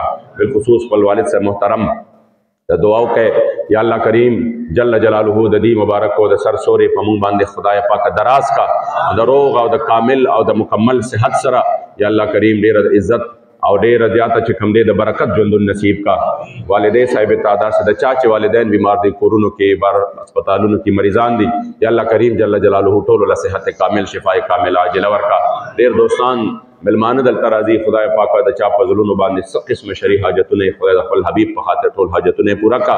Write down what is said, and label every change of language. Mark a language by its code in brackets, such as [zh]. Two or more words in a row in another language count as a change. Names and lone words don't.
[ps] بالخصوص خپل والد سے محترم د دعاو کې یا الله کریم جل جلاله د دې مبارک او د سر سوري په مونږ باندې خدای پاک دراز کا د روغ او د کامل او د مکمل صحت سره یا الله کریم ډېر عزت او ډېر زیاته چې کوم دې د برکت ژوند نصیب کا. والدین صاحب تعداد سے د چا چې والدین بیمار دي کورونو کې بار هسپتالونو کې مریضان دي یا الله کریم جل جلاله ټول له صحت کامل شفای کامل عاجله ورکا. ډېر دوستان ملمانه دلته راځي خدای پاک د چا په زړونو باندې څه قسم شرعي حاجتونه خدای د خپل حبیب په خاطر ټول حاجتونه پورا کا.